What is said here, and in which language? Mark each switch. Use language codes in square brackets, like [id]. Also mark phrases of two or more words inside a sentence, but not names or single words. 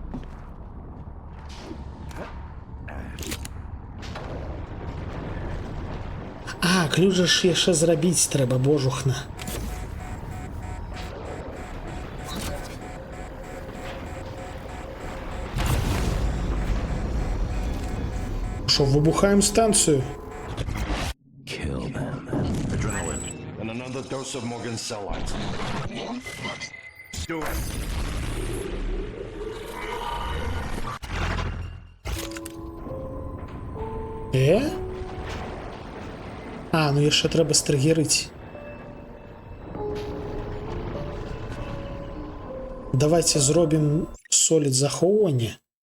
[be] А, ключ жа ж яшчэ зрабіць трэба, божухна. Шо, выбухаем станцію? [en] Adrenaline. And another dose of Morgan cell lights. Do it. [be] А, ну яшчэ трэба стрыгерыць. Давайте зробім солід захоўвання.